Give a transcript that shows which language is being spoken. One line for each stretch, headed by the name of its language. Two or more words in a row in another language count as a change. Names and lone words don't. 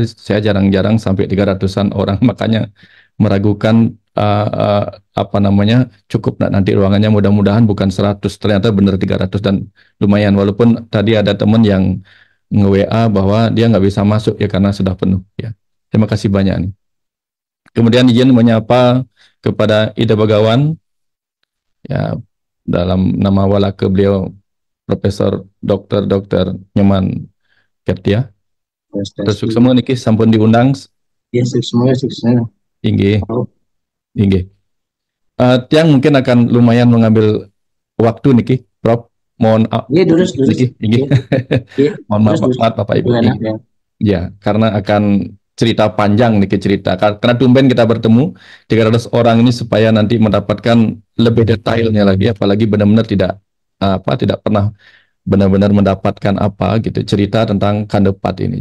Indonesian: Saya jarang-jarang sampai 300-an orang, makanya meragukan cukup nanti ruangannya, mudah-mudahan bukan 100, ternyata benar 300 dan lumayan, walaupun tadi ada teman yang nge-WA bahwa dia nggak bisa masuk ya karena sudah penuh ya. Terima kasih banyak nih. Kemudian izin menyapa kepada Ida Bagawan ya, dalam nama walaka beliau Profesor Dr. Nyoman Kertia. Terus semua niki sampun diundang. Ya, semuanya sukses.
Balinese: Inggih. Inggih.
Indonesian: Tiang mungkin akan lumayan mengambil waktu niki, Prof. Mohon niki. Inggih. Mohon maaf Bapak Ibu. Ya, karena akan cerita panjang nih cerita. Karena tumben kita bertemu 300 orang ini supaya nanti mendapatkan lebih detailnya lagi, apalagi benar-benar tidak pernah benar-benar mendapatkan gitu cerita tentang kandepat ini.